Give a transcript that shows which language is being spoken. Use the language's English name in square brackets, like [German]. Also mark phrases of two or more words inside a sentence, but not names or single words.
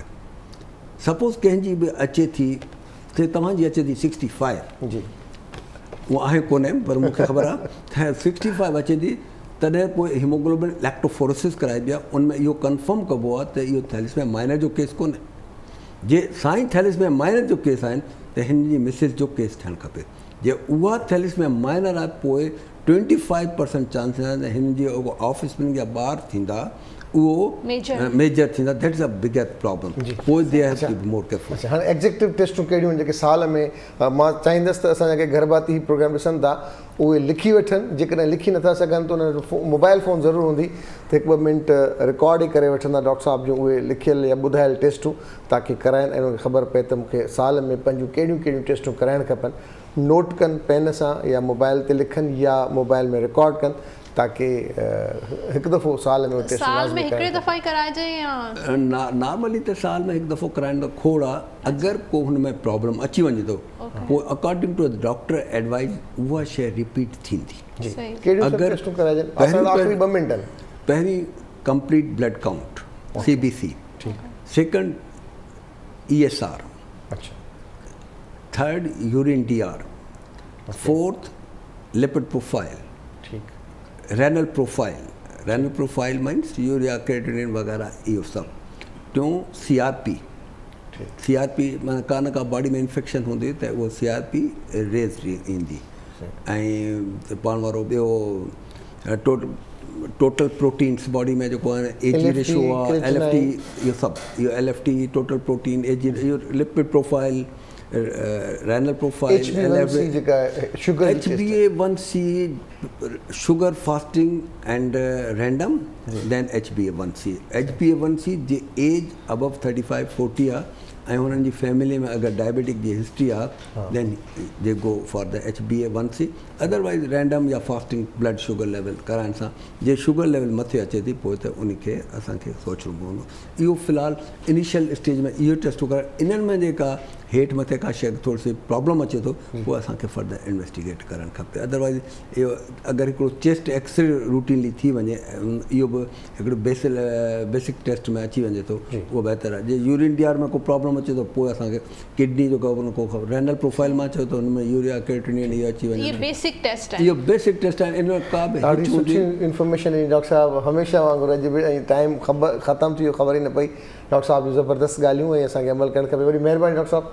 [Sindhi] सपोज़ कंहिंजी बि अचे थी त तव्हांजी अचे थी 65 जी, उहो आहे कोन्हे पर मूंखे ख़बर आहे त 65 अचे थी, तॾहिं पोइ [English] hemoglobin electrophoresis [Sindhi] कराइबी आहे, उनमें इहो कंफर्म कबो आहे त इहो [English] thalassemia minor [Sindhi] जो केस कोन्हे। जे साईं [English] thalassemia minor [Sindhi] जो केस आहिनि त हिन जी मिसिस जो केस थियणु खपे। जे उहा [English] thalassemia minor [Sindhi] आहे पोइ 25% चांसिस आहिनि त हिन जी ऑफस्प्रिंग जा ॿार थींदा उहो मेजर थींदा, [English] that is a biggest problem. पोइ they have to be more careful. [Sindhi] हाणे एग्ज़ेक्टिव टेस्टूं कहिड़ियूं आहिनि जेके साल में मां चाहींदुसि त असां जेके गर्भवती प्रोग्राम ॾिसनि था उहे लिखी वठनि, जेकॾहिं लिखी नथा सघनि त उन [English] mobile phone [Sindhi] ज़रूरु हूंदी त 1-2 मिंट रिकॉर्ड ई करे वठंदा डॉक्टर साहिब जूं उहे लिखियल या ॿुधायल टेस्टूं, ताकी कराइनि ऐं उनखे ख़बर पए त मूंखे साल में पंहिंजूं कहिड़ियूं कहिड़ियूं टेस्टूं कराइणु खपनि। नोट कनि पेन सां या मोबाइल ते लिखनि या मोबाइल में रिकॉर्ड कनि, ताकि हिकु दफ़ो साल में नॉर्मली त साल में हिकु दफ़ो कराइण त खोड़ आहे। अगरि को हुन में प्रॉब्लम अची वञे थो पोइ [English] according to doctor advice [Sindhi] उहा शइ रिपीट थींदी। [English] पहिरीं complete blood count CBC, second ESR, third urine DR, fourth lipid profile, renal profile means urea creatinine [Sindhi] वग़ैरह इहो सभु। टियों CRP माना का बॉडी में इन्फेक्शन हूंदी त उहो CRP रेज़ ईंदी। ऐं पाण वारो ॿियो [English] total proteins [Sindhi] बॉडी में जेको आहे [English] AG ratio [Sindhi] आहे, LFT, इहो सभु, इहो [English] LFT total protein, AG, [Sindhi] इहो [English] lipid profile, renal profile, HbA1c, sugar fasting and random, then HbA1c. [Sindhi] HbA1c जे [English] age above 35-40 [Sindhi] आहे ऐं हुननि जी फैमिली में अगरि डायबिटिक जी हिस्ट्री आहे [English] then they go for the HbA1c. [Sindhi] अदरवाइज़ रैंडम या [English] fasting blood sugar level [Sindhi] कराइण सां जे [English] sugar level [Sindhi] मथे अचे थी पोइ त उनखे असांखे सोचणो पवंदो। इहो फ़िलहालु [English] initial stage [Sindhi] में इहो टेस्टूं कराइण, इन्हनि में जेका हेठि मथे का शइ थोरी सी प्रॉब्लम अचे थो पोइ असांखे [English] further investigate [Sindhi] करणु खपे। अदरवाइज़ इहो अगरि हिकिड़ो [English] chest X-ray routinely [Sindhi] थी वञे, इहो बि हिकिड़ो [English] basic test [Sindhi] में अची वञे थो उहो बहितर आहे। जे [English] urine DR [Sindhi] में को प्रॉब्लम अचे थो पोइ असांखे किडनी जो को ख़बर, [English] renal profile [Sindhi] मां चयो त हुन में [English] urea creatinine [Sindhi] इहो अची वञे। इहो [English] basic test [Sindhi] आहे, इन में का बि सुठी इंफॉर्मेशन ॾिनी डॉक्टर साहिबु, हमेशह वांगुरु अॼु बि ऐं टाइम ख़तमु थी वियो, ख़बर ई न पई। डॉक्टर साहब जूं ज़बरदस्त ॻाल्हियूं ऐं असांखे अमल करणु खपे। वरी महिरबानी डॉक्टर साहब।